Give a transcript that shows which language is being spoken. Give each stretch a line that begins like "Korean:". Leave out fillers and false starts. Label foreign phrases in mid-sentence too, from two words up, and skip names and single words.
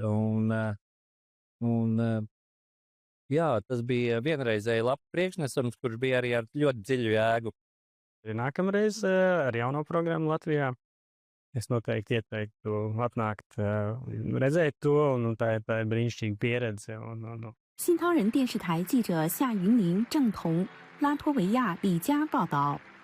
Latvian: Jā, tas bija vienreizēji labs priekšnesums, kurš bija arī ar ļoti dziļu jēgu. Nākamreiz ar jauno programmu Latvijā es noteikti ieteiktu atnākt, redzēt to, un tā ir brīnišķīga pieredze.
Chinese: 新唐人电视台记者夏云林、郑彤，拉脱维亚里加报道。